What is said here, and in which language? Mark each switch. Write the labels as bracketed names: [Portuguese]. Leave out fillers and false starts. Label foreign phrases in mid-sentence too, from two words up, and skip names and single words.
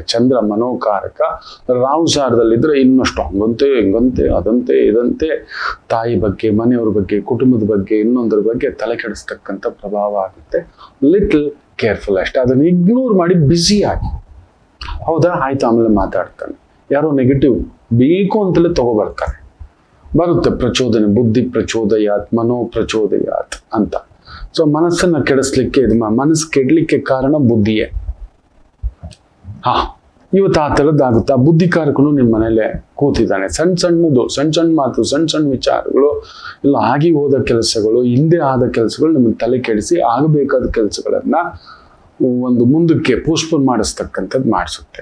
[Kannada] ಚಂದ್ರ ಮನೋಕಾರಕ, ರಾಹು ಸಾರದಲ್ಲಿದ್ರೆ ಇನ್ನಷ್ಟು ಹಂಗಂತೆ ಹಿಂಗಂತೆ ಅದಂತೆ ಇದಂತೆ, ತಾಯಿ ಬಗ್ಗೆ, ಮನೆಯವ್ರ ಬಗ್ಗೆ, ಕುಟುಂಬದ ಬಗ್ಗೆ, ಇನ್ನೊಂದರ ಬಗ್ಗೆ ತಲೆ ಕೆಡಿಸ್ತಕ್ಕಂಥ ಪ್ರಭಾವ ಆಗುತ್ತೆ. [English] little careful [Kannada] ಅಷ್ಟೇ. ಅದನ್ನು ಇಗ್ನೋರ್ ಮಾಡಿ ಬ್ಯುಸಿ ಆಗಿ, ಹೌದಾ ಆಯ್ತು ಆಮೇಲೆ ಮಾತಾಡ್ತಾನೆ. ಯಾರೋ ನೆಗೆಟಿವ್ ಬೇಕು ಅಂತಲೇ ತಗೋಬರ್ತಾರೆ. ಬರುತ್ತೆ ಪ್ರಚೋದನೆ, [Sanskrit] ಬುದ್ಧಿ ಪ್ರಚೋದಯಾತ್, ಮನೋ ಪ್ರಚೋದಯಾತ್ [Kannada] ಅಂತ. ಸೊ ಮನಸ್ಸನ್ನ ಕೆಡಿಸ್ಲಿಕ್ಕೆ, ಮನಸ್ಸು ಕೆಡಲಿಕ್ಕೆ ಕಾರಣ ಬುದ್ಧಿಯೇ. ಇವತ್ತು ಆ ಥರದ್ದಾಗುತ್ತೆ. ಆ ಬುದ್ಧಿಕಾರಕನು ನಿಮ್ಮ ಮನೇಲೆ ಕೂತಿದ್ದಾನೆ. ಸಣ್ಣ ಮಾತು, ಸಣ್ಣ ವಿಚಾರಗಳು, ಇಲ್ಲ ಆಗಿ ಹೋದ ಕೆಲಸಗಳು, ಹಿಂದೆ ಆದ ಕೆಲಸಗಳು ನಿಮ್ಮ ತಲೆ ಕೆಡಿಸಿ ಆಗಬೇಕಾದ ಕೆಲಸಗಳನ್ನ ಒಂದು ಮುಂದಕ್ಕೆ ಪೋಸ್ಟ್ಪೋನ್ ಮಾಡಿಸ್ತಕ್ಕಂಥದ್ದು ಮಾಡಿಸುತ್ತೆ.